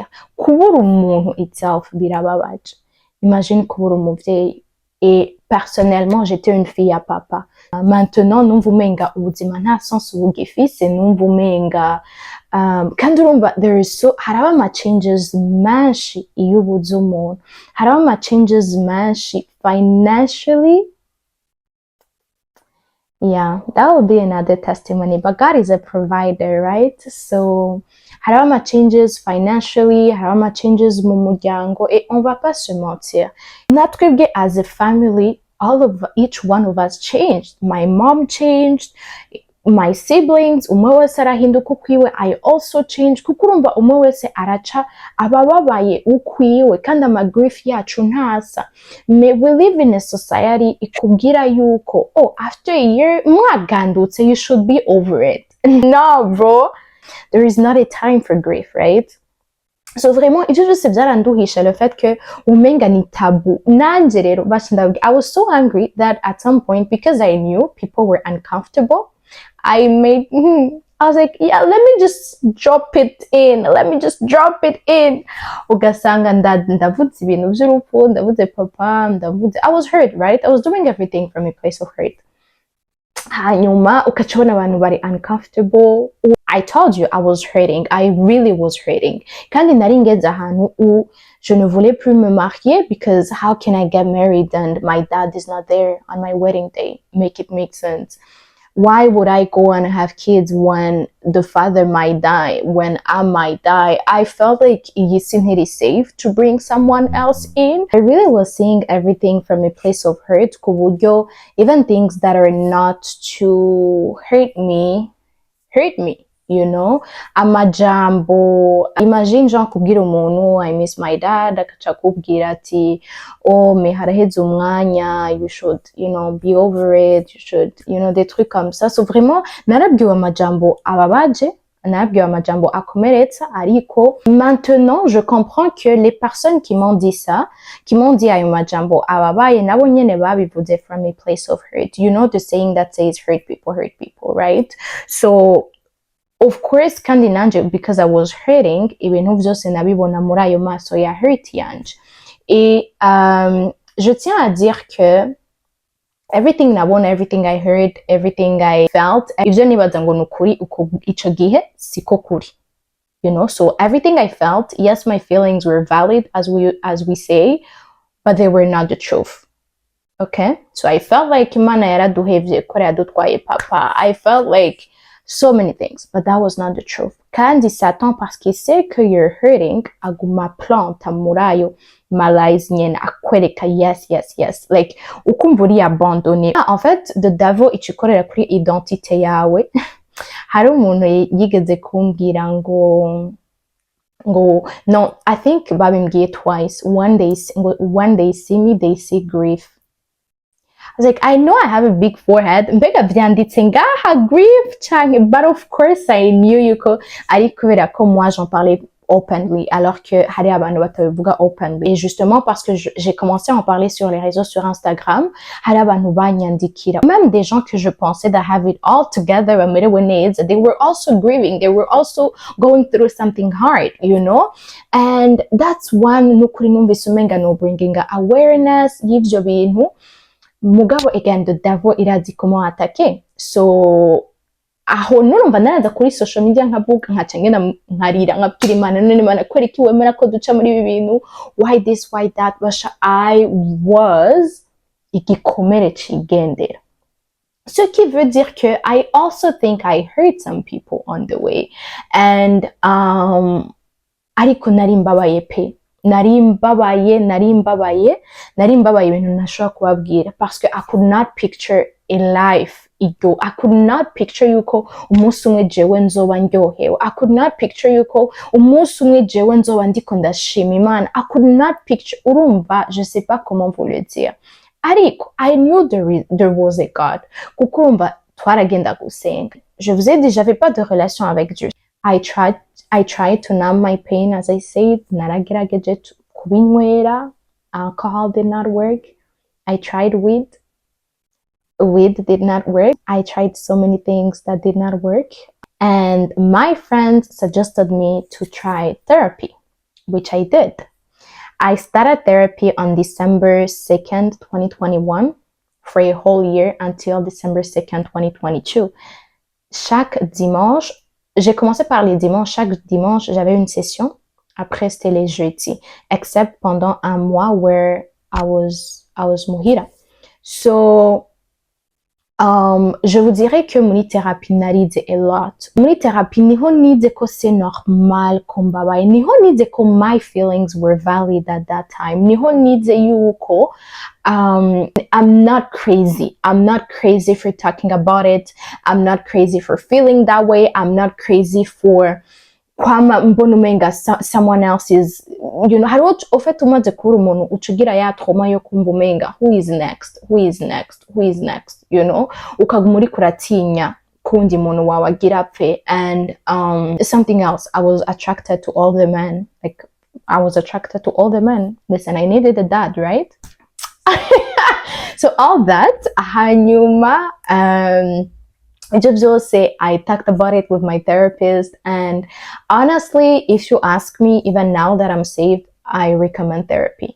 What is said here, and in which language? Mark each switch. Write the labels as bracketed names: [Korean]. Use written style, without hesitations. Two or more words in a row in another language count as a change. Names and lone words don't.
[Rundi] Kubura umuntu itself birababaje. Imagine kubura umuvyeyi. [French] Et personnellement, j'étais une fille à papa. Maintenant, [Rundi] numva umenga ubuzima nta sens bugifise, numva umenga kandi urumva haraba ama changes menshi iyo ubuze umuntu, haraba ama changes menshi financially. [English] Yeah, that would be another testimony. But God is a provider, right? So, [Rundi] haraba ama changes financially, haraba ama changes mu muryango, [French] et on va pas se mentir. [English] Natwebwe as a family, each one of us changed. My mom changed, my siblings, [Rundi] umwe wese arahinduka ukwiwe. [English] I also changed. [Rundi] Kuko urumva umwe wese araca abababaye ukwiwe, kandi amagrief yacu ntasa. [English] We live in a society [Rundi] ikubwira yuko, [English] oh, after a year, mwagandutse, you should be over it. No, bro. There is not a time for grief, right? [French] So vraiment, [Rundi] ibyo byose byaranduhisha [French] le fait que [Rundi] umenga ni taboo. Nanje rero [English] I was so angry that at some point, because I knew people were uncomfortable, I was like, yeah, let me just drop it in. [Rundi] Ugasanga ndavuze ibintu by'urupfu, ndavuze papa, [English] I was hurt, right? I was doing everything from a place of hurt. [Rundi] Hanyuma ukacibona abantu bari uncomfortable. [English] I told you I was hurting. I really was hurting. [Rundi] Kandi nari ngeze ahantu [French] je ne voulais plus me marier, [English] because how can I get married and my dad is not there on my wedding day? Make it make sense. Why would I go and have kids when the father might die, when I might die? I felt like it isn't safe to bring someone else in. I really was seeing everything from a place of hurt. Kuburyo, even things that are not to hurt me, you know? [Rundi] Amajambo. Imagine Jean kubwira umuntu, [English] I miss my dad, [Rundi] akaca kubwira ati, oh, me haraheze umwanya, [English] you should, be over it, you should, [French] des trucs comme ça. So vraiment, [Rundi] narabwiwe amajambo ababaje, narabwiwe amajambo akomeretsa, ariko [French] maintenant, je comprends que les personnes qui m'ont dit ça, qui m'ont dit [Rundi] ayo majambo ababaye, nabo nyene babivuze [English] from a place of hurt. You know the saying that says hurt people, right? So, of course, [Rundi] kandi nanje, [English] because I was hurting, [Rundi] ibintu vyose nabibona muri ayo maso ya hurt yanje. [French] Et je tiens à dire que [English] everything nabona, everything I heard, everything I felt, [Rundi] ivyo nibaza ngo nukuri uko ico gihe siko kuri. [English] So everything I felt, yes, my feelings were valid, as we say, but they were not the truth. Okay? So I felt like [Rundi] Imana yaraduhevye ko yadutwaye papa. [English] I felt like so many things, but that was not the truth. [French] Kandi Satan, parce qu'il sait que [English] you're hurting, [Rundi] aguma planta murayo malaise nyene akwereka yes. [English] Like, [Rundi] ukumva uri abandonné. [French] En fait, [English] the devil [Rundi] ichikorera kuri identité yawe. Hari umuntu yigeze kumbwira ngo, no, [English] I think babimbwiye twice. When they see me, they see grief. I was like, I know I have a big forehead, [Rundi] mbega vyanditse ngaha grief canke, [English] but of course I knew [Rundi] yuko ari kubera ko [French] moi j'en parlais [Rundi] openly, [French] alors que [Rundi] hari abantu batabivuga openly. [French] Et justement parce que j'ai commencé à en parler sur les réseaux, sur Instagram, [Rundi] hari abantu banyandikira, [French] même des gens que je pensais [English] that have it all together, [Rundi] bamerewe neza, [English] they were also grieving, they were also going through something hard, and that's one [Rundi] nukuri numvise umenga [English] no bringing awareness [Rundi] y'ivyo bintu. Mugabo, [English] again, the devil irazi [French] comment attaquer. [Rundi] So aho nurumva naraza kuri [English] social media [Rundi] nkavuga nkaca ngena nkarira nkabwira Imana, none Imana kwereka iwemera ko duca muri ibi bintu, [English] why this, why that. [Rundi] Basha, [English] I was [Rundi] igikomere cigendera. [French] Ce qui veut dire que [English] I also think I hurt some people on the way, and [Rundi] ariko nari mbabaye pe. Nari mbabaye ibintu ntashobora kubabwira, [French] parce que [English] I could not picture a life I could not picture [Rundi] yuko umunsi umwe jewe nzoba ndyohewe. [English] I could not picture [Rundi] yuko umunsi umwe jewe nzoba ndiko ndashima Imana. [English] I could not picture, [Rundi] urumva, [French] je sais pas comment vous le dire. [English] Ariko I knew there was a God. [Rundi] Kuko urumva twaragenda gusenga. [French] Je vous ai dit, j'avais pas de relation avec Dieu. [English] I tried to numb my pain, as I said. [Rundi] Naragerageje kubinywera. [English] Alcohol did not work. I tried weed. Weed did not work. I tried so many things that did not work. And my friends suggested me to try therapy, which I did. I started therapy on December 2nd, 2021 for a whole year until December 2nd, 2022. [French] Chaque dimanche, j'ai commencé par les dimanches. Chaque dimanche, j'avais une session. Après, c'était les jeudis, except pendant un mois [English] where I was [French] muhira. [English] So, [French] je vous dirais que mon thérapie naride [English] a lot. [French] Mon thérapie [Rundi] niho nide ko [French] c'est normal [Rundi] kombabaye. Niho nide ko [English] my feelings were valid at that time. [Rundi] Niho nide yuko [English] I'm not crazy. I'm not crazy for talking about it. I'm not crazy for feeling that way. I'm not crazy for [Rundi] kwama mbona umenga [English] someone else is, you know, [Rundi] hariho ufite umaze kubura umuntu ucugira ya trauma yo kumva umenga [English] who is next, you know, [Rundi] ukaguma uri kuratinya kundi muntu wawe agira apfe. [English] And something else, I was attracted to all the men. Like, I was attracted to all the men. Listen, I needed a dad, right? So all that, hanyuma, I just say I talked about it with my therapist, and honestly, if you ask me, even now that I'm saved, I recommend therapy.